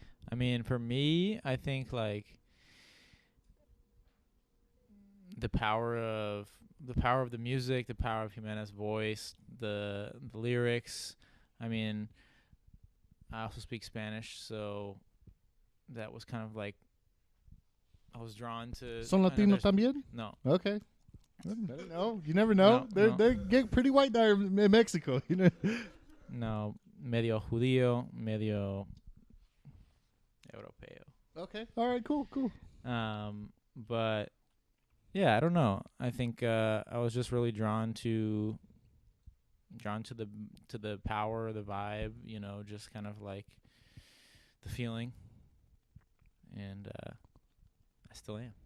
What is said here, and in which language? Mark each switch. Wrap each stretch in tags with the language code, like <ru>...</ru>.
<en>I mean, for me, I think like the power of the music, the power of Jimena's voice, the lyrics. I mean, I also speak Spanish, so that was kind of like I was drawn to.</en> <es>Son Latino también? No.</es> <en>Okay. I don't know. You never know. No, They get pretty white there in Mexico,</en> <es>No, medio judío, medio europeo.</es> <en>Okay. All right. Cool. But yeah, I don't know. I think I was just really drawn to the power, the vibe, just kind of like the feeling, and I still am.</en>